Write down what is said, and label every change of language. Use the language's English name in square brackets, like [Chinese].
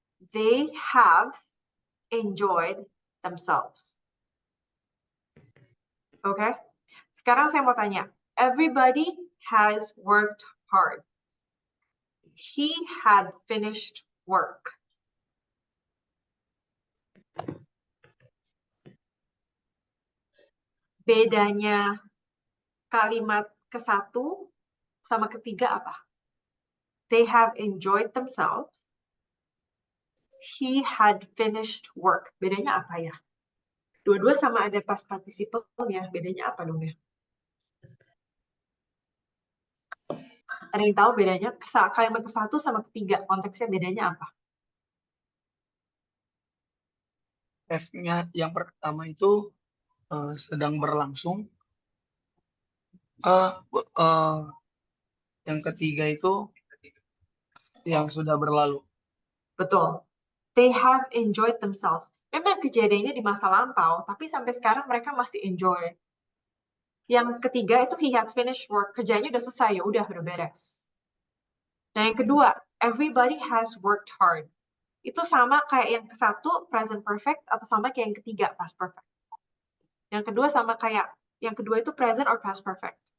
[English] They have enjoyed themselves. [Indonesian] Oke, sekarang saya mau tanya. [English] Everybody has worked hard. He had finished work. [Indonesian] Bedanya kalimat ke-1 sama ketiga apa? [English] They have enjoyed themselves. He had finished work. [Indonesian] Bedanya apa ya? Dua-dua sama ada past participle-nya. Bedanya apa dong ya? Ada yang tahu bedanya? Kalimat ke-1 sama ketiga, konteksnya bedanya apa? F-nya yang pertama itu sedang berlangsung. Yang ketiga itu yang sudah berlalu. Betul. [English] They have enjoyed themselves. [Indonesian] Memang kejadiannya di masa lampau, tapi sampai sekarang mereka masih enjoy. Yang ketiga itu [English] he has finished work. [Indonesian] Kerjanya udah selesai, ya udah beres. Nah, yang kedua, [English] everybody has worked hard. [Indonesian] Itu sama kayak yang ke-1, present perfect, atau sama kayak yang ketiga, past perfect. Yang kedua sama kayak, yang kedua itu present or past perfect.